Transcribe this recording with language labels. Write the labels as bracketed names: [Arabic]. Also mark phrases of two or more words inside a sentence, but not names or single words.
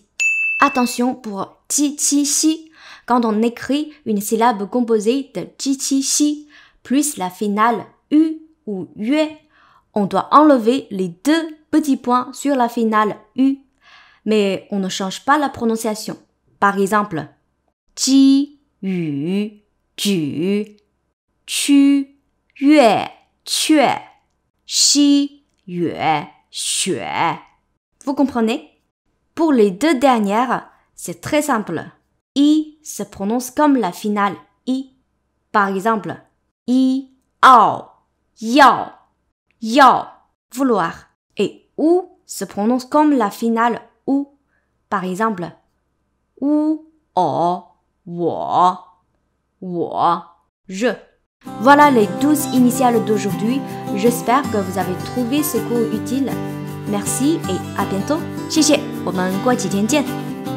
[French] Attention pour ji, qi, xi. Quand on écrit une syllabe composée de ji, qi, xi plus la finale u ou yue, On doit enlever les deux petits points sur la finale U, mais on ne change pas la prononciation. Par exemple, [Chinese] 鸡语举屈月雀西月雪. [French] Vous comprenez? Pour les deux dernières, c'est très simple. I se prononce comme la finale I. Par exemple, I, ao, yao, yao, vouloir. Et ou se prononce comme la finale ou. Par exemple, ou, o, wo, je. Voilà les 12 initiales d'aujourd'hui. J'espère que vous avez trouvé ce cours utile. Merci et à bientôt. [Chinese] 谢谢，我们过几天见。